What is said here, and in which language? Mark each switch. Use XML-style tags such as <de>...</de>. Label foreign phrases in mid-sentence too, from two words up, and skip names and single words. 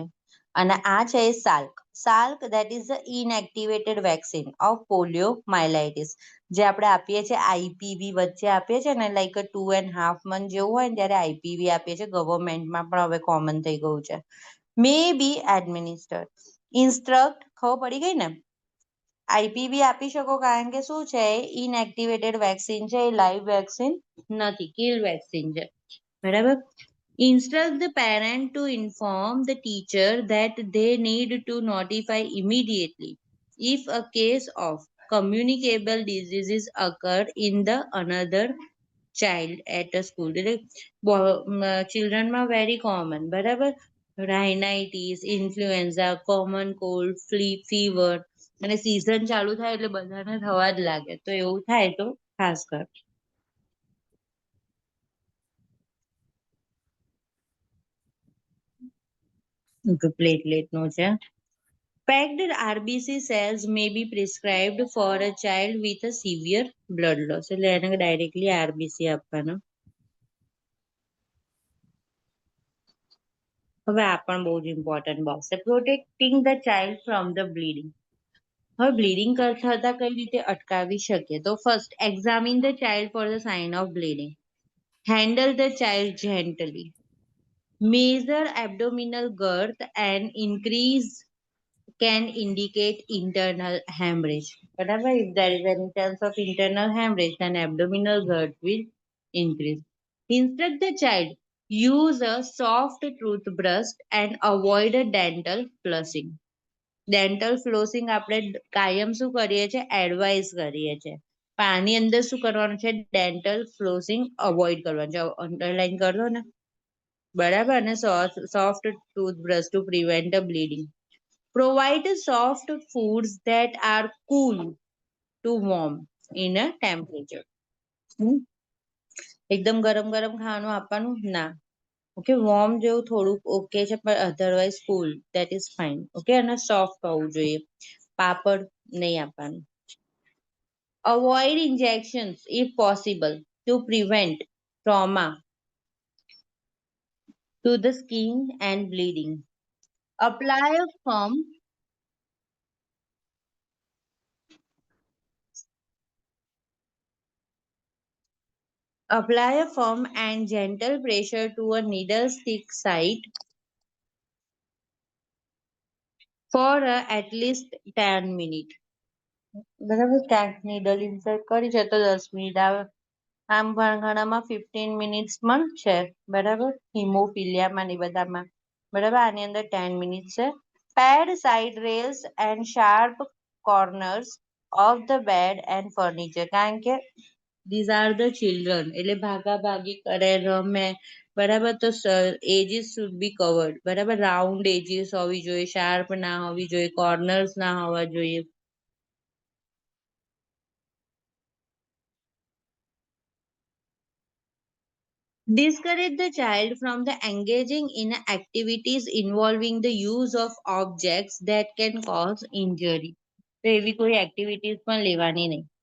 <gu>અને આ છે સાલ્ક</gu> <en>that is the inactivated vaccine of polio myelitis,</en> <gu>જે આપણે આપીએ છીએ આઈપીવી વચ્ચે આપીએ છીએ ને,</gu> <en>like 2.5 month</en> <gu>જેવું હોય ને ત્યારે આઈપીવી આપીએ છીએ. ગવર્મેન્ટમાં પણ હવે કોમન થઈ ગયું છે.</gu> <en>may be administered instruct,</en> <gu>ખબર પડી ગઈ ને. આઈપીવી આપી શકો કારણ કે શું છે,</gu> <en>inactivated vaccine</en> <gu>છે, એ</gu> <en>live vaccine</en> <gu>નથી,</gu> <en>kill vaccine</en> <gu>છે. બરાબર.</gu> <en>Instruct the parent to inform the teacher that they need to notify immediately if a case of communicable diseases occur in the another child at a school.</en> <gu>ચિલ્ડ્રનમાં</gu> <en>very common,</en> <gu>બરાબર.</gu> <en>rhinitis, influenza, common cold, fever,</en> <gu>અને સીઝન ચાલુ થાય એટલે બધાને થવા જ લાગે. તો એવું થાય તો ખાસ કર. પ્લેટલેટ નું છે.</gu> <en>Packed RBC cells may be prescribed for a child with a severe blood loss.</en> <gu>એટલે એને ડાયરેક્ટલી આરબીસી આપવાના. હવે આ પણ બહુ જ ઇમ્પોર્ટન્ટ બોક્સ છે.</gu> <en>protecting the child from the bleeding.</en> <gu>હવે બ્લીડિંગ થતા કઈ રીતે અટકાવી શકીએ?</gu> <en>તો first, examine the child for the sign of bleeding. handle the child gently. Measure abdominal girth and increase can indicate internal hemorrhage. Whatever, if there is any chance of internal hemorrhage, then abdominal girth will increase. Instruct the child, use a soft toothbrush and avoid a dental flossing. Dental flossing</en> <gu>આપણે કાયમ શું કરીએ છીએ? એડવાઇસ કરીએ છીએ. પણ આની અંદર શું કરવાનું છે?</gu> <en>dental flossing avoid</en> <gu>કરવાનું છે. અંડરલાઈન કરો ને, બરાબર.</gu> <en>અને soft toothbrush to prevent bleeding. Provide soft foods that are cool to warm in a temperature.</en> <gu>એકદમ ગરમ ગરમ ખાવાનું આપવાનું ના. ઓકે, વોર્મ જેવું થોડુંક ઓકે છે, પણ</gu> <en>otherwise cool that is fine.</en> <gu>ઓકે, અને સોફ્ટ હોવું જોઈએ. પાપડ નહીં આપવાનું.</gu> <en>Avoid injections if possible to prevent trauma to the skin and bleeding. Apply a firm and gentle pressure to a needle stick site for at least 10 minutes.</en> <gu>બરાબર. ક્યાંક</gu> <en>needle insert</en> <gu>કરી છે તો 10 મિનિટ આવે. આમ પણ ઘણામાં 15 મિનિટ્સ પણ છે. બરાબર. હિમોફિલિયામાં ને બધામાં. બરાબર. આની અંદર 10 મિનિટ છે.</gu> <en>pad side rails and sharp corners of the bed and furniture.</en> <gu>કારણ કે</gu> <en>these are the children,</en> <gu>એટલે ભાગાભાગી કરે, રમે. બરાબર.</gu> <en>તો edges should be covered. બરાબર. round edges</en> <gu>હોવી જોઈએ, શાર્પ ના હોવી જોઈએ, કોર્નર્સ ના હોવા જોઈએ.</gu> <en>Discourage the child from the engaging in activities involving the use of objects that can cause injury.</en> <gu>તો એવી કોઈ એક્ટિવિટીઝ પણ લેવાની નહીં.</gu>